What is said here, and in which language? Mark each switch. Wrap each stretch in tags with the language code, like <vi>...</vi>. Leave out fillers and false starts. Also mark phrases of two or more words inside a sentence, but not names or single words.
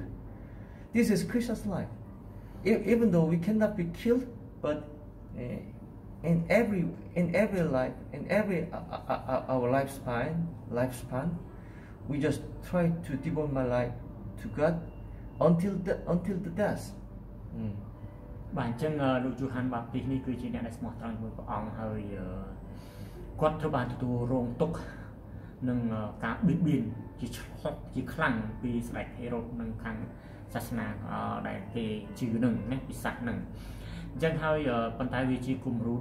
<en>This is Krishna's life. Even though we cannot be killed, but in every life, in every our lifespan, we just try to devote my life to God until the death.</en> <km>បាទអញ្ចឹងលោកយូហានបាប់ទីសនេះគឺជាអ្នកដែលស្មោះត្រង់ជាមួយព្រះអង្គហើយគាត់ត្រូវបានទទួលរងទុក្ខនឹងការបៀតបៀនជាខ្លាំង ពីស្ដេចហេរ៉ូតនិងខាងសាសនាដែលគេជឿនឹងណាពិសាសនឹងអញ្ចឹងហើយប៉ុន្តែវាជាគំរូ</km>